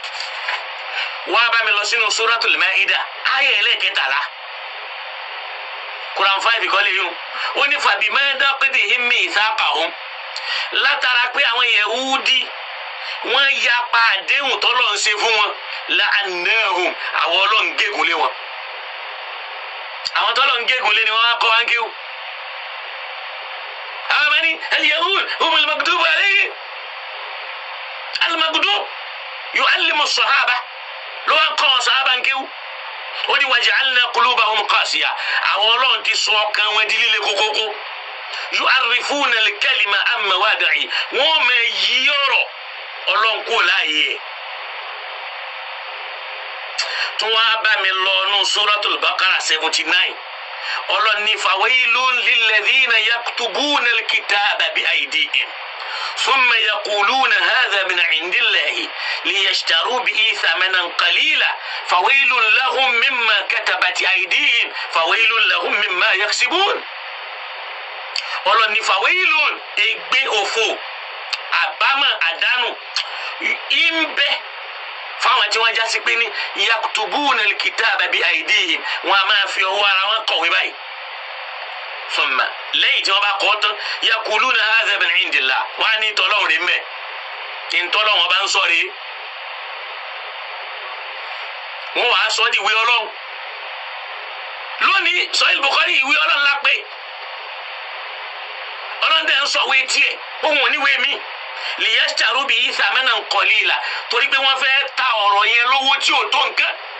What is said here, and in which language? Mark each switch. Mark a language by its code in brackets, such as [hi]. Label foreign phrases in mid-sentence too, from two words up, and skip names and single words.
[yo] wọ́n á bá mi lọ sínú Suratul Ma'idah ayé ẹlẹ́kẹtàlá Quran 5 kọ́lé yìí ó ní [ar] فبما نقضهم ميثاقهم [yo] látara pé àwọn Yahudi wọ́n yapa àdéhùn tọ́lọ́ ń ṣe fún wọn la'annahum àwọn Ọlọ́run gégùn lé wọn. àwọn tọ́lọ́ ń gégùn lé ni wọ́n á kọ́ wá ń kéwù. àwọn ọmọ ní [ar] اليهود هم المغضوب عليهم المغضوب يعلم الصحابة [yo] ló wá ń kọ́ wọn sàhábà ń kéwù. ó ní [ar] وجعلنا قلوبهم قاسية [yo] àwọn Ọlọ́run ti sọ ọkàn wọn di líle kókókó. [ar] يحرفون الكلم عن مواضعه [yo] wọ́n máa yí ọ̀rọ̀ Ọlọ́run kò láàyè ẹ̀. tí wọ́n á bá mi lọ nù Suratul Baqara 79 Ọlọ́run ní [ar] فويل للذين يكتبون الكتاب بأيديهم ثم يقولون هذا من عند الله ليشتروا به ثمنا قليلا فويل لهم مما كتبت أيديهم فويل لهم مما يكسبون. [yo] Ọlọ́run ní fawailun ègbé òfò àbámọ̀ àdánù ìmbẹ fáwọn tí wọ́n já sí pé ní [ar] يكتبون الكتاب بأيديهم [yo] wọ́n a máa fi ọwọ́ ara wọn kọ̀wé báyìí. thumma lẹ́yìn tí wọ́n bá kọ́ tán [ar] يقولون هذا من عند الله [yo] wọ́n á ní tọ́lọ́run rẹ̀ mẹ́ ìtọ́lọ́run bá ń sọ rèé wọ́n wàá sọ di ìwé Ọlọ́run lónìí Sahih Bukhari ìwé Ọlọ́run lápẹ́ Ọlọ́run dẹ̀ ń sọ wé tiẹ̀ ohun oníwèé mi [ar] ليشتروا به ثمنا قليلا [yo] torí pé wọ́n fẹ́ ta ọ̀rọ̀ yẹn lówó tí ò tó nǹkan.